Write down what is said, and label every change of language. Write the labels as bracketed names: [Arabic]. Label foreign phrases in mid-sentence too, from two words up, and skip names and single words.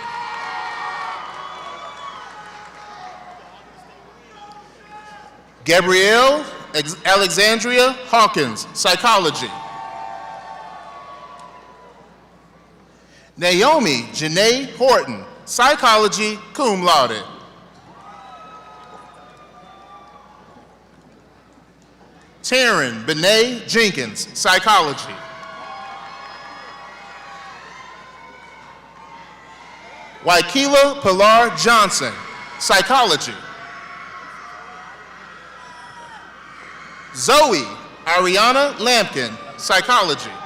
[English] Gabrielle Alexandria Hawkins, Psychology. Naomi Janae Horton, Psychology, [Latin] cum laude. [English] Taryn Benet Jenkins, Psychology. Waikila Pilar Johnson, Psychology. Zoe Ariana Lampkin, Psychology.